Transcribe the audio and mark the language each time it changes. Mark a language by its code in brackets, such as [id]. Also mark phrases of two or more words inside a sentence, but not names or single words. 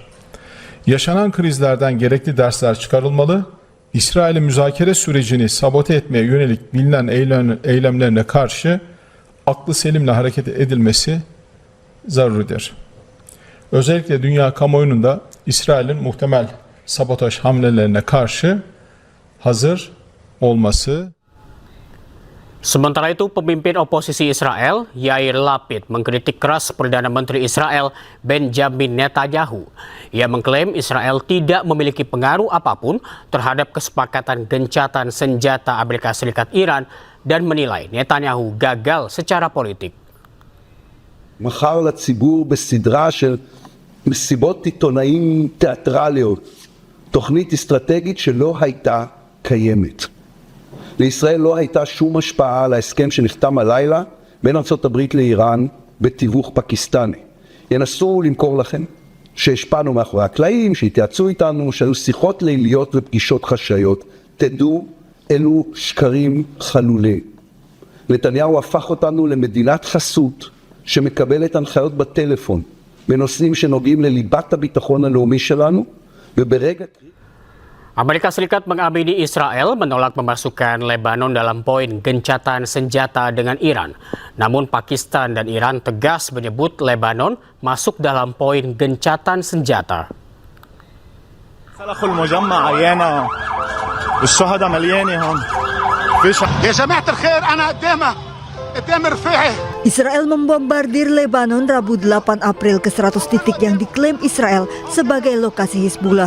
[tr] Yaşanan krizlerden gerekli dersler çıkarılmalı, İsrail'in müzakere sürecini sabote etmeye yönelik bilinen eylemlerine karşı aklı selimle hareket edilmesi zaruridir. Özellikle dünya kamuoyunun da İsrail'in muhtemel sabotaj hamlelerine karşı hazır olması. [id] Sementara itu, pemimpin oposisi Israel, Yair Lapid, mengkritik keras Perdana Menteri Israel, Benjamin Netanyahu. Ia mengklaim Israel tidak memiliki pengaruh apapun terhadap kesepakatan gencatan senjata Amerika Serikat Iran dan menilai Netanyahu gagal secara politik. [he] מכר לציבור בסדרה של מסיבות עיתונאים תיאטרליות, תוכנית אסטרטגית שלא הייתה קיימת. לישראל לא הייתה שום השפעה על ההסכם שנחתם הלילה בין ארצות הברית לאיראן בתיווך פקיסטני. ינסו למכור לכם שהשפענו מאחורי הקלעים, שהתייעצו איתנו, שהיו שיחות ליליות ופגישות חשאיות. תדעו, אלו שקרים חלולים. נתניהו הפך אותנו למדינת חסות שמקבלת הנחיות בטלפון בנושאים שנוגעים לליבת הביטחון הלאומי שלנו, וברגע [id] Amerika Serikat mengamini Israel menolak memasukkan Lebanon dalam poin gencatan senjata dengan Iran. Namun Pakistan dan Iran tegas menyebut Lebanon masuk dalam poin gencatan senjata. Israel membombardir Lebanon Rabu 8 April ke 100 titik yang diklaim Israel sebagai lokasi Hizbullah.